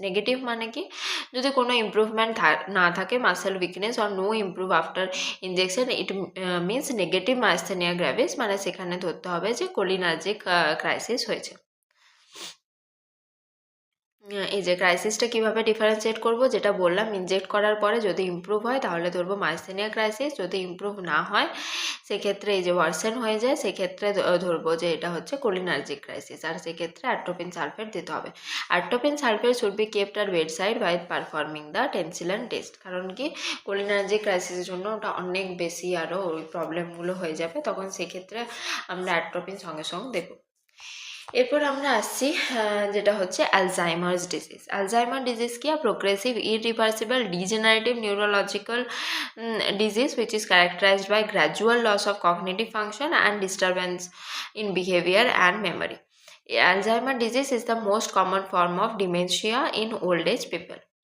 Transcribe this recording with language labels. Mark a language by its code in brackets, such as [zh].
[en] Negative মানে কি, [bn] যদি কোনো improvement না থাকে, [en] muscle weakness or no improve after injection, it means negative myasthenia gravis, [bn] মানে সেখানে ধরতে হবে যে cholinergic crisis হয়েছে। এই যে ক্রাইসিসটা কীভাবে ডিফারেন্সিয়েট করব, যেটা বললাম, ইনজেক্ট করার পরে যদি ইমপ্রুভ হয় তাহলে ধরবো মাইস্থেনিয়া ক্রাইসিস, যদি ইমপ্রুভ না হয় সেক্ষেত্রে এই যে ওয়ার্সেন হয়ে যায় সেক্ষেত্রে ধরবো যে এটা হচ্ছে কোলিনার্জিক ক্রাইসিস, আর সেক্ষেত্রে অ্যাট্রোপিন সালফেট দিতে হবে। [en] atropine sulphate should be kept at bed side while performing the tensilon test, [bn] কারণ কি কোলিনার্জিক ক্রাইসিসের জন্য ওটা অনেক বেশি আরও ওই প্রবলেমগুলো হয়ে যাবে, তখন সেক্ষেত্রে আমরা অ্যাট্রোপিন সঙ্গে সঙ্গে দেবো। এরপর আমরা আসছি যেটা হচ্ছে অ্যালজাইমার্স ডিজিজ। অ্যালজাইমার ডিজিজ কি? [en] Progressive irreversible degenerative neurological disease which is characterized by gradual loss of cognitive function and disturbance in behavior and memory. Alzheimer disease is the most common form of dementia in old age people.